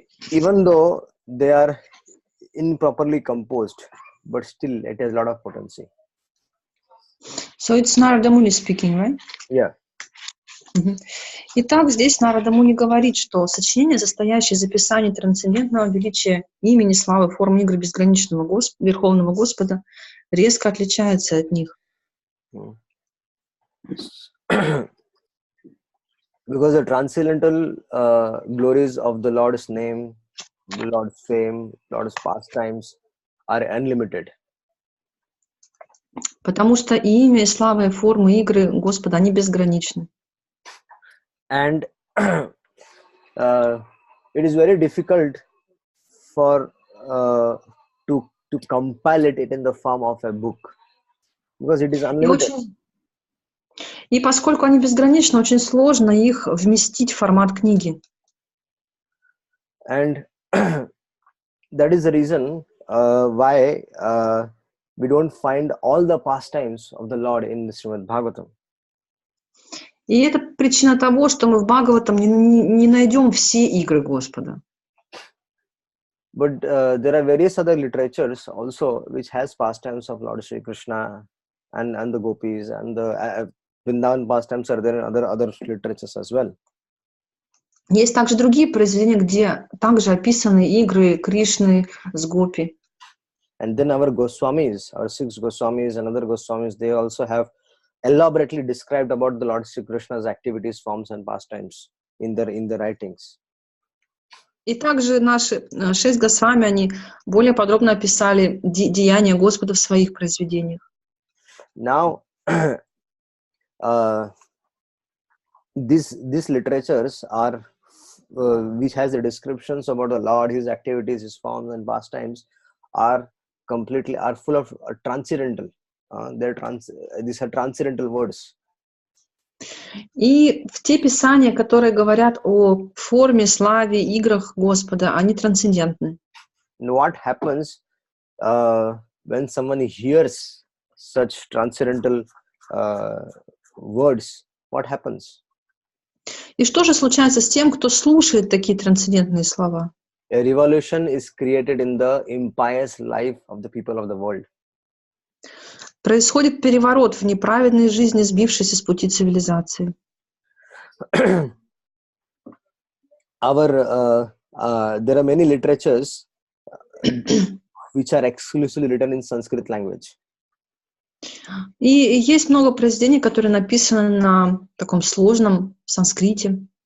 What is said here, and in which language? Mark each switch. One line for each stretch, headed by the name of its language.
English: even though they are improperly composed, but still it has a lot of potency. So it's Narada Muni speaking, right? Yeah.
Russian: Итак, здесь Нарада Муни говорит, что сочинения, состоящие из описаний трансцендентного величия имени, славы, формы игры безграничного Верховного Господа, резко отличаются от них.
English: Because the transcendental glories of the Lord's name, the Lord's fame, Lord's pastimes are unlimited.
Russian: Потому что и имя, и слава, и формы игры Господа, они безграничны.
English: And it is very difficult for to compile it in the form of a book, because it is unlimited.
Russian: И поскольку они безграничны, очень сложно их вместить в формат книги.
English: And that is the reason why we don't find all the pastimes of the Lord in the Srimad Bhagavatam.
Russian: И это причина того, что мы в Бхагаватам не найдем все игры Господа.
English: But there are various other literatures also which has pastimes of Lord Sri Krishna and the gopis, and the Vrindavan pastimes are there in other literatures as well.
Russian: Есть также другие произведения, где также описаны игры Кришны с гопи.
English: And then our Goswamis, our 6 Goswamis and other Goswamis, they also have elaborately described about the Lord Sri Krishna's activities, forms and pastimes in their writings.
Russian: И также наши 6 Госвами, они более подробно описали деяния Господа в своих произведениях.
English: Now, these literatures are which has the descriptions about the Lord, his activities, his forms and pastimes are full of transcendental. These are transcendental words.
Russian: И в те писания, которые говорят о форме, славе, играх Господа, они трансцендентны.
English: And what happens when someone hears such transcendental words? What happens?
Russian: И что же случается с тем, кто слушает такие трансцендентные слова?
English: A revolution is created in the impious life of the people of the world.
Russian: Происходит переворот в неправедной жизни, сбившейся с пути цивилизации.
English: There are many literatures which are exclusively written in Sanskrit language.
Russian: И есть много произведений, которые написаны на таком сложном санскрите.